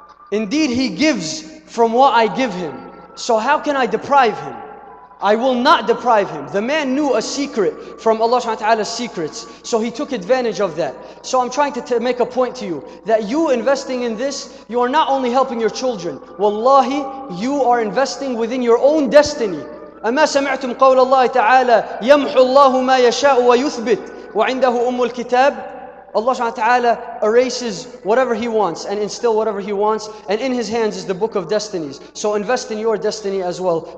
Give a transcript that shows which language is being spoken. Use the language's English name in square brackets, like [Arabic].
[English] Indeed, he gives from what I give him. So how can I deprive him? I will not deprive him. The man knew a secret from Allah subhanahu wa ta'ala's secrets, so he took advantage of that. So I'm trying to make a point to you, that you investing in this, you are not only helping your children. Wallahi, you are investing within your own destiny. [Arabic] أما سمعتم قول الله تعالى يمحو الله ما يشاء ويثبت وعنده أم الكتاب. [English] Allah subhanahu wa ta'ala erases whatever He wants and instill whatever He wants, and in His hands is the book of destinies. So invest in your destiny as well.